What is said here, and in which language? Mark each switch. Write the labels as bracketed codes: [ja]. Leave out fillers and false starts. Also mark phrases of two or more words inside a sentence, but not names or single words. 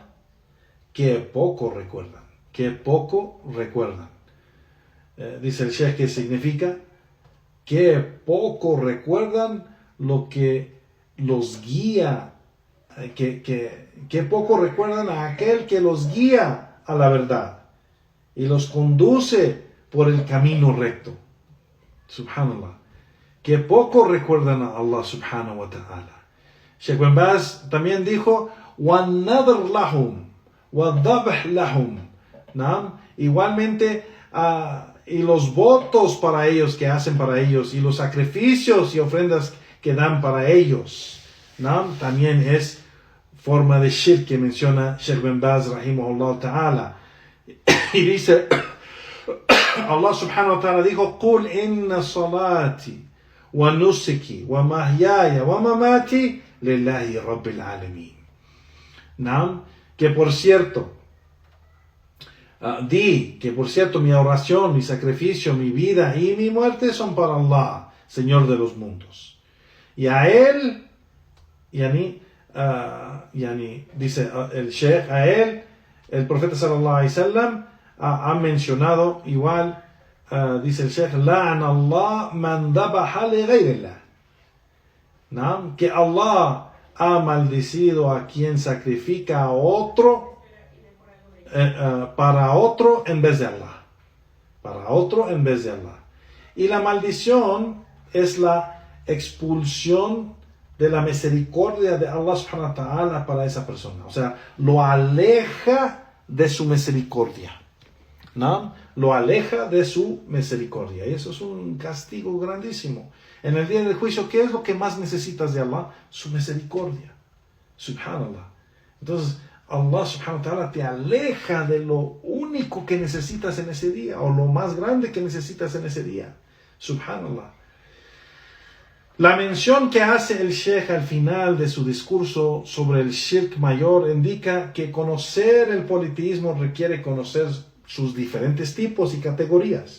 [es] Que poco recuerdan, dice el Sheikh, que significa que poco recuerdan lo que los guía, que poco recuerdan a aquel que los guía a la verdad y los conduce por el camino recto. Subhanallah, que poco recuerdan a Allah [ar] سبحانه وتعالى. [es] Sheikh bin Baz también dijo: [ar] وَالنَّذْرْ لَهُمْ وَالذَّبْحْ لَهُمْ. [es] Igualmente, y los votos para ellos que hacen para ellos, y los sacrificios y ofrendas que dan para ellos, también es forma de shirk que menciona Sheikh bin Baz [ar] رحمه الله تعالى. [es] Y dice [ar] الله سبحانه وتعالى dijo: قُلْ إِنَّ صَلَاتِي وَنُسُكِي وَمَحْيَايَ وَمَمَاتِي لِلَّهِ رَبِّ الْعَالَمِينَ. [es] Que por cierto, mi oración, mi sacrificio, mi vida y mi muerte son para Allah, Señor de los mundos. Y a Él, dice el Sheikh, a Él, el profeta [ar] صلى الله عليه وسلم [es] ha mencionado igual, dice el Sheikh: [ar] لعن الله من ذبح لغير الله. [es] Que Allah ha maldecido a quien sacrifica a otro para otro en vez de Allah. Y la maldición es la expulsión de la misericordia de Allah [ar] سبحانه وتعالى [es] para esa persona. O sea, lo aleja de su misericordia. Lo aleja de su misericordia. Y eso es un castigo grandísimo. En el día del juicio, ¿qué es lo que más necesitas de Allah? Su misericordia. Subhanallah. Entonces, Allah [ar] سبحانه وتعالى [es] te aleja de lo único que necesitas en ese día, o lo más grande que necesitas en ese día. Subhanallah. La mención que hace el Sheikh al final de su discurso sobre el shirk mayor indica que conocer el politeísmo requiere conocer sus diferentes tipos y categorías.